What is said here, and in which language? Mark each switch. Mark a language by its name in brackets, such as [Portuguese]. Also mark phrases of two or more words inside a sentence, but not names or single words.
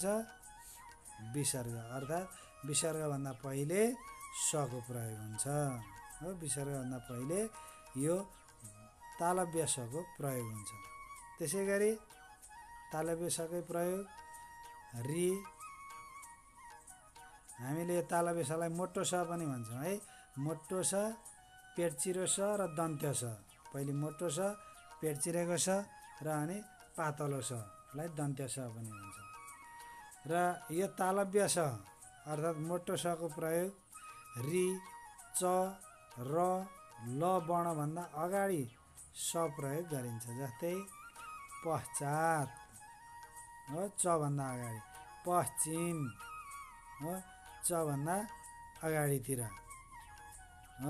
[Nepali] विसर्ग, अर्थात् विसर्गभन्दा पहिले सको प्रयोग हुन्छ हो। विसर्गभन्दा पहिले यो तालव्य सको प्रयोग हुन्छ। त्यसै गरी तालव्य सकै प्रयोग रि, हामीले तालव्य सलाई मोटो स पनि भन्छौँ है। मोटो स, पेटचिरो स र दन्त्य स। पहिले मोटो स, पेटचिरेको स र अनि पातलो सलाई दन्त्य स पनि भन्छ। र यो तालव्य स अर्थात् मोटो सको प्रयोग रि, च, र, ल वर्णभन्दा अगाडि स प्रयोग गरिन्छ। जस्तै पश्चात हो, च भन्दा अगाडि, पश्चिम हो, च भन्दा अगाडितिर हो।